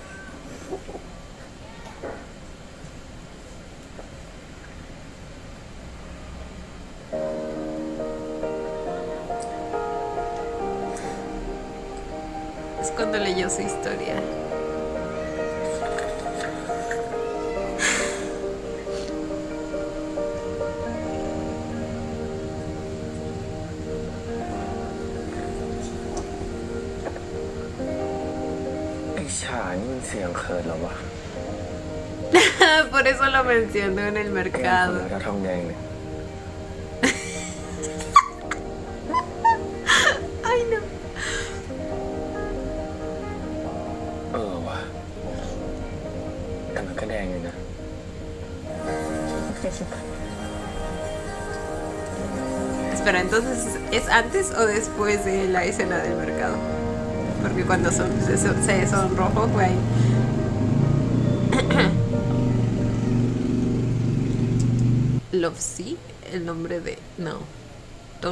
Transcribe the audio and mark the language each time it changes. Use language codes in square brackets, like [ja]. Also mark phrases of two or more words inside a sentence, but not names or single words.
[es] Es cuando leyó su historia. Ay, [th] ฉานี่มันเสียงเขินเหรอวะ [es] Por eso lo mencionó en el [th] แกคน [es] mercado. [th] แล้วทองแดงเนี่ย [es] Ay, no. [th] เออวะแต่มันก็แดงอยู่นะ [es] Espera, entonces, ¿es antes o después de la escena del mercado? Porque cuando se sonrojó fue ahí. Lovesy, el nombre de... No. Tonrak.